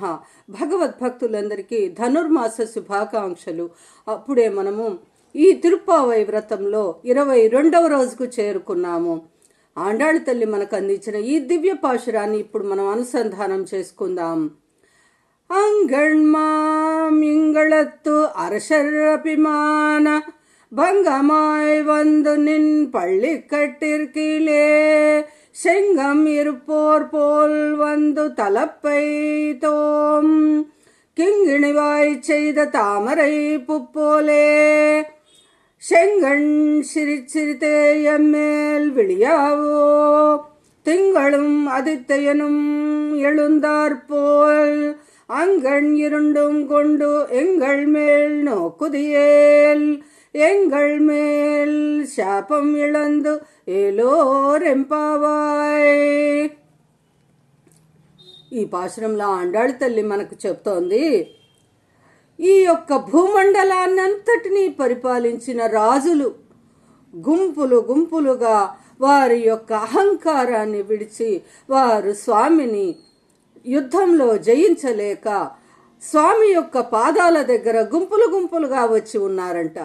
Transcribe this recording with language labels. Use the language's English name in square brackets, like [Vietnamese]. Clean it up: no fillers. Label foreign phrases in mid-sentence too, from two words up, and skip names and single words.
[Telugu] భగవద్భక్తులందరికీ ధనుర్మాస శుభాకాంక్షలు. అప్పుడే మనము ఈ తిరుప్పావై వ్రతంలో 22వ రోజుకు చేరుకున్నాము. ఆండాళ్ తల్లి మనకు అందించిన ఈ దివ్య పాశురాన్ని ఇప్పుడు మనం అనుసంధానం చేసుకుందాం. [Tamil] அங்கண்மாம் இங்களத்து அரசரபிமான பங்கமாய் வந்து நின் பள்ளி கட்டிற்கிலே செங்கம் இருப்போர் போல் வந்து தலப்பை தோம் கிங்கிணிவாய் செய்த தாமரை புப்போலே செங்கண் சிரிச்சிரித்தே எம்மேல் விழியாவோ திங்களும் அதித்தையனும் எழுந்தாற்போல் அங்கண் இருண்டும் கொண்டு எங்கள் மேல் நோக்குதியேல் எங்கள் மேல் சாபம் இழந்து ஏலோரெம்பாவாய். [Telugu] ఈ పాశురంలో ఆండాళ్ తల్లి మనకు చెప్తోంది, ఈ యొక్క భూమండలాన్నంతటినీ పరిపాలించిన రాజులు గుంపులు గుంపులుగా వారి యొక్క అహంకారాన్ని విడిచి వారు స్వామిని యుద్ధంలో జయించలేక స్వామి యొక్క పాదాల దగ్గర గుంపులు గుంపులుగా వచ్చి ఉన్నారంట.